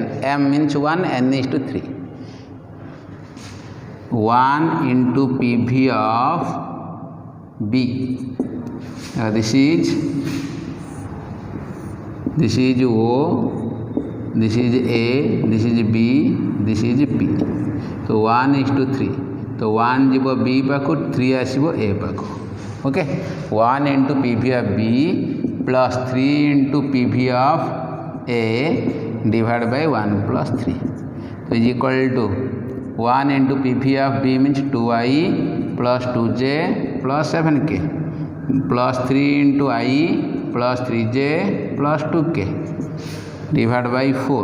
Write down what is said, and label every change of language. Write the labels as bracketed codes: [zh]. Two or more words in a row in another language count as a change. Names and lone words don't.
[en] M means 1, n is to 3. 1 into PV of B. This is O, this is A, this is B, this is P. So 1:3. [or] ତ 1 ଯିବ B ପାଖୁ, 3 ଆସିବ A ପାଖୁ. [en] ओके. 1 into PV of B plus 3 into PV of A divided by 1 plus 3. So is equal to 1 into PV of B means 2I plus 2j plus 7k plus 3 into I plus 3j plus 2k divided by 4.